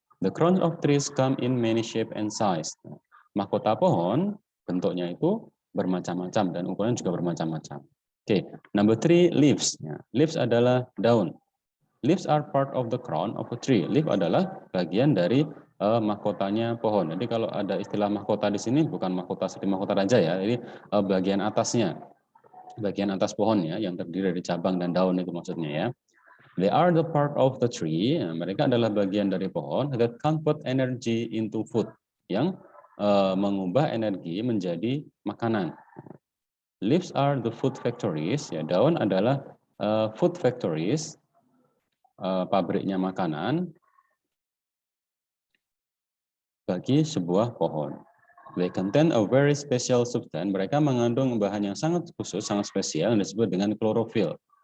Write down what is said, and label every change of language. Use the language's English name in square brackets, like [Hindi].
[English] The crowns of trees come in many shape and size. [Indonesian] Mahkota pohon bentuknya itu bermacam-macam dan ukurannya juga bermacam-macam. [English] Oke, number 3, leaves. Ya, leaves [Indonesian] adalah daun. [English] Leaves are part of the crown of a tree. [Indonesian] Leaf adalah bagian dari mahkotanya pohon. Jadi kalau ada istilah mahkota di sini bukan mahkota seperti mahkota raja ya. Jadi bagian atasnya, bagian atas pohon ya, yang terdiri dari cabang dan daun itu maksudnya ya. [English] They are the part of the tree. [Indonesian] Mereka adalah bagian dari pohon [English] that convert energy into food, [Indonesian] yang mengubah energi menjadi makanan. [English] Leaves are the food factories. Ya, [Indonesian] daun adalah [English] food factories, [Indonesian] pabriknya makanan bagi sebuah pohon. [English] They contain a very special substance. [Indonesian] Mereka mengandung bahan yang sangat khusus, sangat spesial, yang disebut dengan chlorophyll.